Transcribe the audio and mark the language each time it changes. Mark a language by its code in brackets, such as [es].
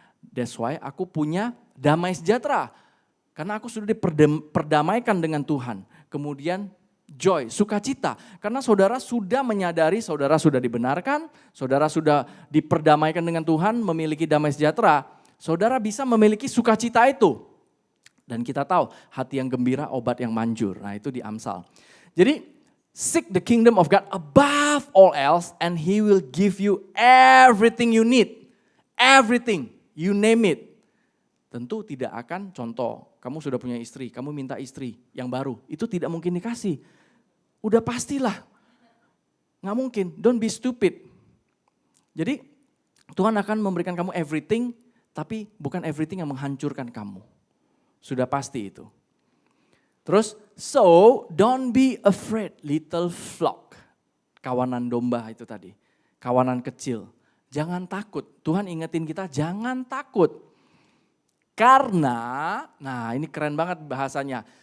[en] That's why [id] aku punya damai sejahtera. Karena aku sudah diperdamaikan dengan Tuhan. Kemudian joy, sukacita. Karena saudara sudah menyadari, saudara sudah dibenarkan, saudara sudah diperdamaikan dengan Tuhan, memiliki damai sejahtera. Saudara bisa memiliki sukacita itu. Dan kita tahu hati yang gembira obat yang manjur. Nah itu di Amsal. [en] Jadi seek the kingdom of God above all else and He will give you everything you need. Everything, you name it. [id] Tentu tidak akan contoh, kamu sudah punya istri, kamu minta istri yang baru. Itu tidak mungkin dikasih. Udah pastilah. Nggak mungkin, [en] don't be stupid. [id] Jadi Tuhan akan memberikan kamu everything, tapi bukan everything yang menghancurkan kamu. Sudah pasti itu. [en] Terus, so don't be afraid little flock. [id] Kawanan domba itu tadi. Kawanan kecil. Jangan takut. Tuhan ingetin kita jangan takut. Karena, nah ini keren banget bahasanya.